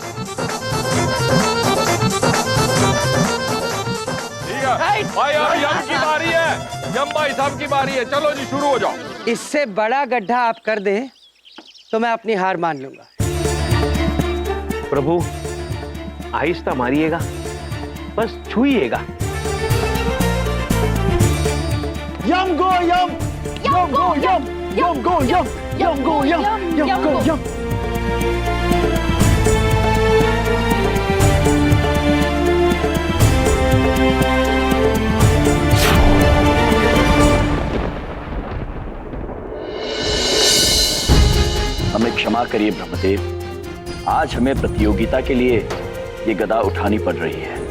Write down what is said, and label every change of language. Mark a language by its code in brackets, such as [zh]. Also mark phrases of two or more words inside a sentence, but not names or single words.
[hi] ठीक है भाई, अब यम की बारी है, यम भाई साहब की बारी है। चलो जी शुरू हो जाओ। इससे बड़ा गड्ढा आप कर दें तो मैं अपनी हार मान लूंगा। प्रभु आहिस्ता मारिएगा, बस छुइएगा। यम गो यम, यम गो यम, यम गो यम, यम गो यम, यम गो यम। हमें क्षमा करिए ब्रह्मदेव, आज हमें प्रतियोगिता के लिए ये गदा उठानी पड़ रही है।